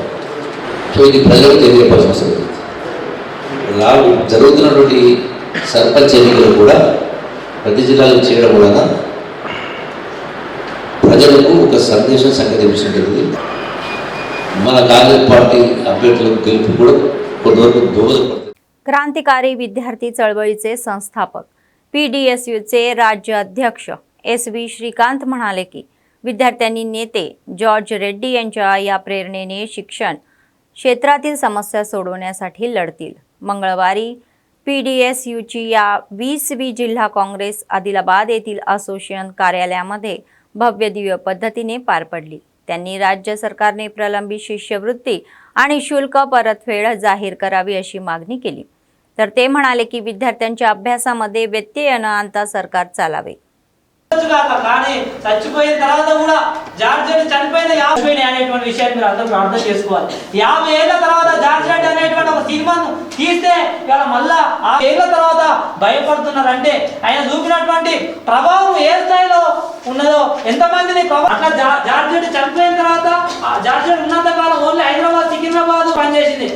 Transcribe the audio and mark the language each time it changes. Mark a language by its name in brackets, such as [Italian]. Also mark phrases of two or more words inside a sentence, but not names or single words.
[Telugu] సో ఇది ప్రజలకు తెలియపడాల్సిన అవసరం ఉంది। జరుగుతున్నటువంటి సర్పంచ్ ఎన్నికలు కూడా ప్రతి జిల్లాలో చేయడం వలన ప్రజలకు ఒక సందేశం సంకేతించింది। మన కాంగ్రెస్ పార్టీ అభ్యర్థులకు గెలుపు కూడా కొంతవరకు దోహదపడుతుంది। [Marathi] क्रांतिकारी विद्यार्थी चळवळीचे संस्थापक PDSUचे राज्य अध्यक्ष SV श्रीकांत म्हणाले की विद्यार्थ्यांनी नेते जॉर्ज रेड्डी यांच्या या प्रेरणेने शिक्षण क्षेत्रातील समस्या सोडवण्यासाठी लढतील। मंगळवारी PDSUची या 20वी जिल्हा काँग्रेस आदिलाबाद येथील असोसिएशन कार्यालयामध्ये भव्य दिव्य पद्धतीने पार पडली। त्यांनी राज्य सरकारने प्रलंबित शिष्यवृत्ती आणि शुल्क परतफेड जाहीर करावी अशी मागणी केली। तर ते म्हणाले की विद्यार्थ्यांच्या अभ्यासामध्ये व्यत्यय न आणता सरकार चालावे। [Telugu] కానీ చచ్చిపోయిన తర్వాత కూడా జార్జ్ రెడ్డి చనిపోయిన 50 అనేటువంటి విషయాన్ని మీరు అందరూ అర్థం చేసుకోవాలి। 50 ఏళ్ల తర్వాత జార్జ్ రెడ్డి అనేటువంటి ఒక సినిమాను తీస్తే ఇవాళ మళ్ళా ఆ ఏళ్ల తర్వాత భయపడుతున్నారంటే ఆయన చూపినటువంటి ప్రభావం ఏ స్థాయిలో ఉన్నదో ఎంతమందిని అట్లా జార్జ్ రెడ్డి చనిపోయిన తర్వాత జార్జ్ రెడ్డి ఉన్నంత కాలం ఓన్లీ హైదరాబాద్ సికింద్రాబాద్ పనిచేసింది।